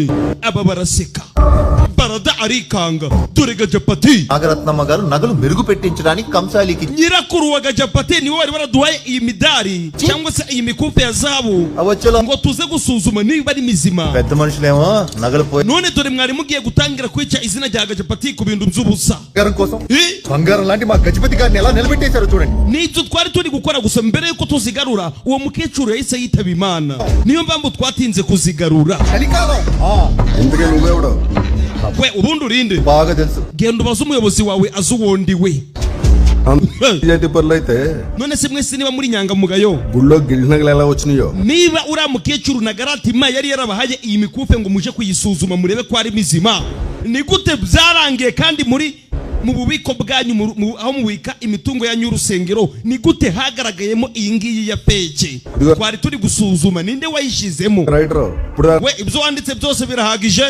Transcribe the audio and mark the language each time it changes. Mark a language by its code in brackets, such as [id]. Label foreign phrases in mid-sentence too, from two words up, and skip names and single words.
[rw] aba baraseka barada arikanga. dore gajapati [te] నాగరత్నమ్మ గారు నగలు మెరుగు పెట్టించడానికి కంసాలికి [rw] nyirakuru wa gajapati niwe wari baraduhaye iyi midari cyangwa se iyi mikufe ya zahabu ngo tuze gusuzuma niba ari mizima. [te] పెద్ద మనుషులేమో నగలు పోయి [rw] none dore mwari mugiye gutangira kwica izina rya gajapati ku bintu by'ubusa. [te] బంగారం కోసం బంగారం లాంటి మా గజపతి గారిని ఎలా నిలబెట్టేశారో చూడండి. [rw] nibyo twari turi gukora gusa mbere yuko tuzigarura uwo mukecuru yahise yitaba Imana. niyo mpamvu twatinze kuzigarura. [te] ఇంతకే నువ్వెవడో? [rw] we ubundi urinde? [te] బాగా తెలుసు. [rw] genda ubaze umuyobozi wawe azi uwondiwe. none se mwese niba muri nyangamugayo [te] గుళ్ళో గిరినగలు ఎలా వచ్చినాయో? [rw] niba uriya mukecuru na garatima yari yarabahaye iyi mikufe ngo muje kuyisuzuma murebe ko ari mizima, ni gute byarangiye kandi mu bubiko bwanyu aho mubika imitungo yanyu y'urusengero ni gute hagaragayemo iyi ngiyi ya peke? twari turi gusuzuma ninde wayishizemo. we ibyo wanditse byose birahagije.